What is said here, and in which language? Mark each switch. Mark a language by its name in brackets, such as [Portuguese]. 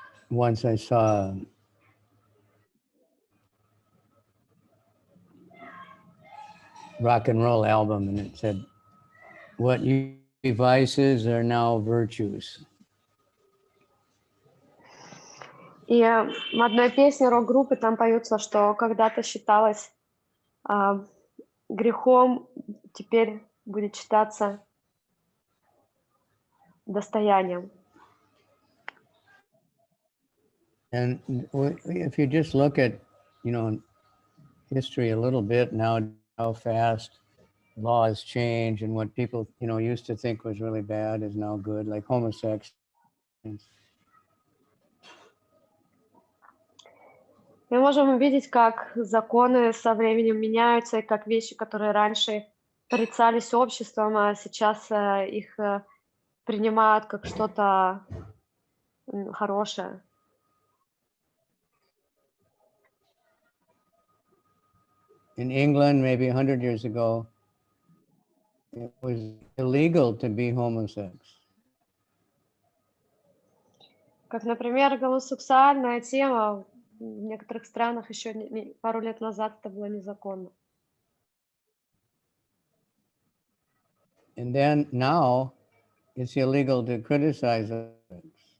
[English] Once I saw rock and roll album, and it said, "What you vices are now virtues." [Russian] И в одной песне рок-группы там поется, что когда-то считалось грехом, теперь будет считаться достоянием. [English] And if you just look at, history a little bit now, how fast laws change, and what people, used to think was really bad is now good, like homosexuals. [Russian] Мы можем увидеть, как законы со временем меняются, и как вещи, которые раньше порицались обществом, а сейчас их принимают как что-то хорошее. [English] In England, maybe 100 years ago, it was illegal to be homosexual. [Russian] Как, например, гомосексуальная тема в некоторых странах еще пару лет назад это было незаконно. [English] And then now, it's illegal to criticize others.